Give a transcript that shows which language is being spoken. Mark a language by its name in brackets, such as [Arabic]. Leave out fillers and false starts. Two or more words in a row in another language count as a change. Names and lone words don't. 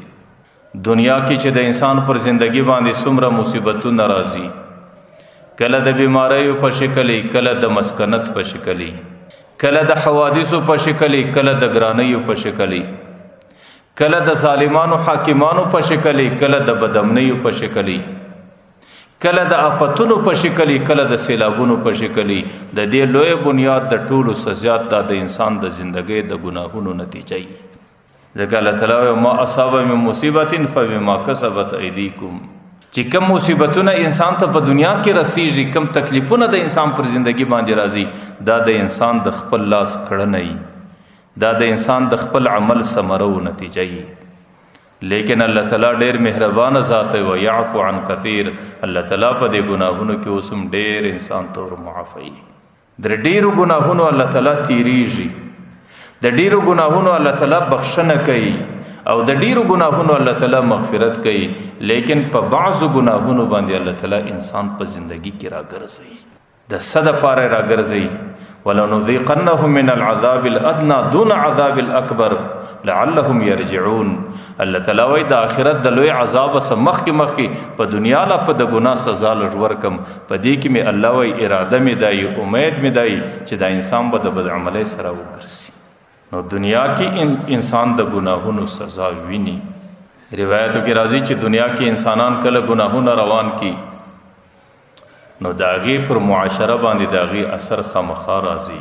[Pashto] دنیا کې چې د انسان پر زندگی باندې څومره مصیبتونه راځي، کله د بیماریو په شکل، کله د مسکنت په شکل، کله د حوادثو په شکل، کله د ګرانیو په شکل، کله د ظالمانو حاکمانو په شکل، کله د بدامنیو په شکل، کله د آفتونو په شکل، کله د سیلابونو په شکل. د دې لوی بنیاد د ټولو سزیات د انسان د زندګۍ د ګناهونو نتیجه ای. ځکه الله تعالی [Arabic] ما اصاب من مصیبت فبما کسبت ایدیکم، [Pashto] چې کوم مصیبتونه انسان ته په دنیا کې رسیږي، کوم تکلیفونه د انسان پر زندگی باندې راځي، دا د انسان د خپل لاس کړنه ای، دا د انسان د خپل عمل ثمره او نتیجه ای. لیکن الله تعالی ډیر مهربان ذات او [Arabic] یعفو عن کثیر. [Pashto] الله تعالی په دې ګناهونو کې اوسم ډیر انسان ته معافی. در ډیرو ګناهونو الله تعالی تیریږي، د ډیرو ګناهونو الله تعالی بخښنه کوي او د ډیرو ګناهونو الله تعالی مغفرت کوي. لیکن په بعضو ګناهونو باندې الله تعالی انسان په زندگی کې راګرځي، د صد پاره راګرځي. [Arabic] ولنذيقنهم من العذاب الادنى دون عذاب الاكبر لعلهم يرجعون. [Pashto] الله تعالی وای د آخرت د لوی عذاب سره مخ کې په دنیا لا په د ګناه سزا لږ ورکم. په دې کې می الله وای اراده می دی، امید می دی چې دا انسان به د بد عملۍ سره وګرځي. نو دنیا کې انسان د ګناهونو سزا ویني. روایتو کې راځي چې دنیا کې انسانان کله ګناهونه روان کی نو داغي پر معاشره باندې داغي اثر خامخا راځي.